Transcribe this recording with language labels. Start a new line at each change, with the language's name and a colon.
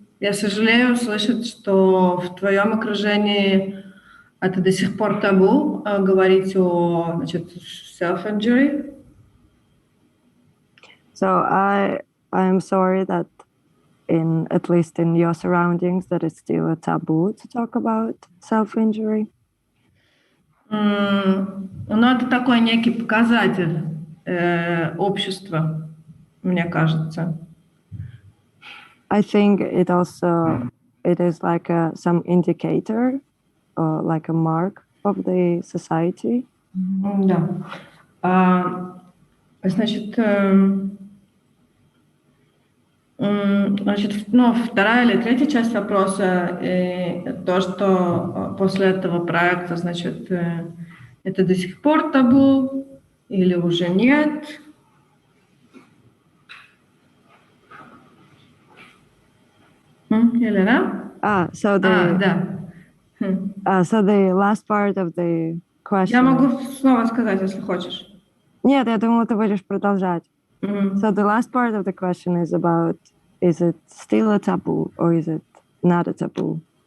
Russian: Я сожалею слышать, что в твоем окружении это до сих пор табу говорить о, значит, self-injury.
English: So I am sorry that at least in your surroundings, that it's still a taboo to talk about self-injury.
Russian: Это такой некий показатель общества, мне кажется.
English: I think it is like some indicator or like a mark of the society.
Russian: Да. Значит, вторая или третья часть вопроса, то, что после этого проекта, значит, это до сих пор табу или уже нет. Helena?
English: So the last part of the question...
Russian: Я могу снова сказать, если хочешь. Нет, я думала, ты будешь продолжать.
English: So the last part of the question is about, is it still a taboo or is it not a taboo?